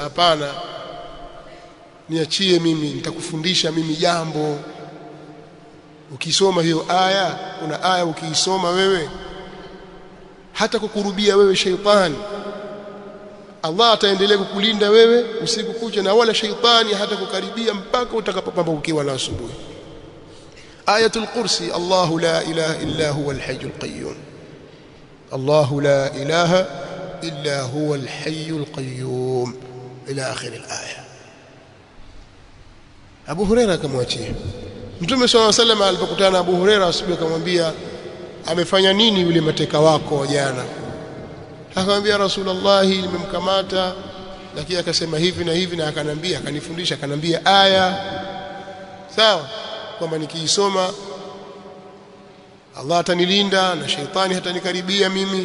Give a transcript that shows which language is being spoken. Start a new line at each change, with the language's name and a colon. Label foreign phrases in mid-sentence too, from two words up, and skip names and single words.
Swahili: Hapana, niachie mimi, nitakufundisha mimi jambo. Ukisoma hiyo aya, kuna aya ukiisoma wewe, hata kukurubia wewe shaitani, Allah ataendelea kukulinda wewe usiku kucha, na wala shaitani hata kukaribia mpaka utakapopambukiwa na asubuhi.
Arabic: Ayatul Kursi, الله لا إله إلا هو الحي القيوم الله لا إله إلا هو الحي القيوم إلى آخر الآية.
Swahili: Abu Huraira akamwachia. Mtume
Arabic: صلى الله عليه وسلم
Swahili: alipokutana na Abu Huraira asubuhi, akamwambia, amefanya nini yule mateka wako wa jana? Akamwambia, Rasulullah, nimemkamata, lakini akasema hivi na hivi, na akanambia, akanifundisha, akanambia aya sawa, kwamba nikiisoma Allah atanilinda na shaitani hatanikaribia mimi.